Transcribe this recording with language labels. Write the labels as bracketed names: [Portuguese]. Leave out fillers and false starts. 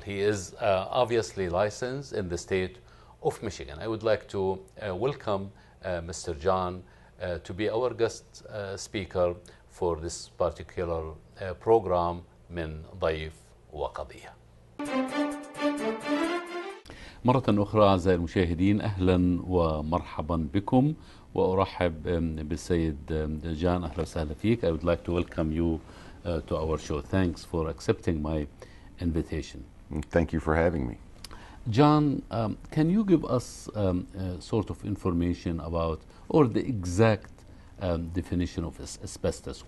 [English] He is obviously licensed in the state of Michigan. I would like to welcome Mr. John to be our guest speaker for this particular program من ضيف وقضية. [Arabic] مرة أخرى أعزائي المشاهدين، أهلا ومرحبا بكم، وأرحب بالسيد جان. أهلا وسهلا فيك. [English] I would like to welcome you to our show. Thanks for accepting my invitation. Thank you for having me. John, can you give us sort of information about, or the exact definition of asbestos?